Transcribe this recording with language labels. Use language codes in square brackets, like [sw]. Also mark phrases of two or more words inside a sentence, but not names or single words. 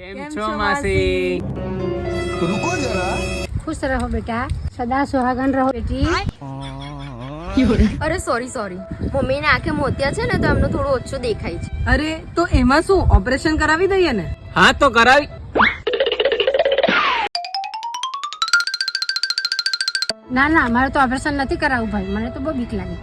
[gu] છો માસી? [hi] रुको जरा खुश रहो बेटा, सदा सुहागन रहो बेटी। [gu] અરે સોરી મમ્મીને આંખે મોતિયા છે ને તો એમનો થોડો ઓછો દેખાય છે. અરે તો એમાં શું, ઓપરેશન કરાવી દઈએ ને? હા તો કરાવી. ના ના, અમારે તો ઓપરેશન નથી કરાવવું ભાઈ, મને તો બહુ બીક લાગે.